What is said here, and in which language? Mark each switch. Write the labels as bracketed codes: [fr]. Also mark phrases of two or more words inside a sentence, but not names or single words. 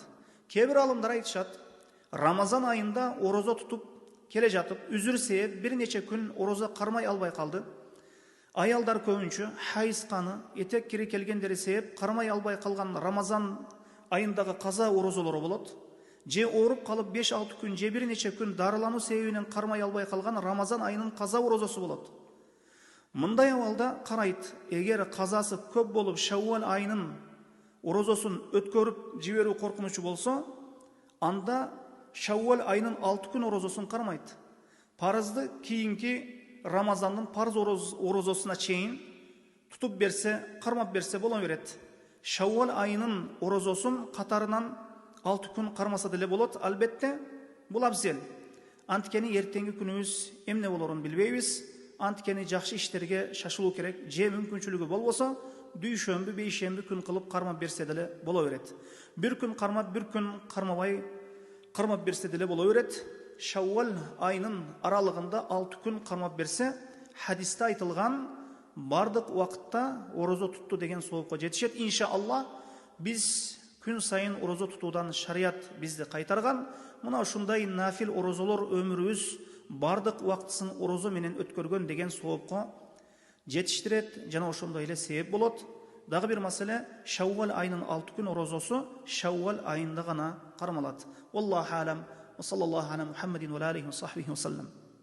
[ky] Кебир аалымдар айтышат, Рамазан айында орозо тутуп келе жатып үзүр себеп бир нече күн ороза кармай албай калды. Аялдар көбүнчү хайыз каны, этек кири келгендери себеп кармай албай калган Рамазан айындагы каза орозолору болот. Же оруп калып 5-6 күн, же бир нече күн дарылану себебинен кармай албай калган Рамазан айынын каза орозосу болот. Мындай абалда карайт, эгер казасы көп болуп Шаввал айынын орозосун өткөрүп жиберүү коркунучу болсо, анда Шаввал айынын 6 күн орозосун кармайт. Парызды кийинки Рамазандын парыз орозосуна чейин тутуп берсе, кармап берсе боло берет. Шаввал айынын орозосун катарынан 6 күн кармаса деле болот. Албетте бул абзел. Анткени эртеңки күнүбүз эмне болорун билбейбиз. Анткени жакшы иштерге шашылуу керек. Je мүмкүнчүлүгү болбосо, дүйшөмбү, бейшембү күн кылып кармап берсе деле боло берет. Bir күн кармап, bir күн кармабай кармап берсе деле боло берет. Шаввал айынын аралыгында 6 күн кармап берсе, хадисте айтылган бардык убакытта орозо тутту деген соопко жетишет. Иншаллах биз күн сайын орозо тутуудан шарият бизди кайтарган. Мына ушундай нафил орозолор өмүрүбүз бардык убактысын орозо менен өткөргөн деген соопко жетиштирет, жана ошондой эле себеп болот. Дагы бир маселе, Шаввал айынын 6 күн орозосу Шаввал айында гана кармалат. [ar] الله أعلم. وصلى الله على محمد وعلى آله وصحبه وسلم.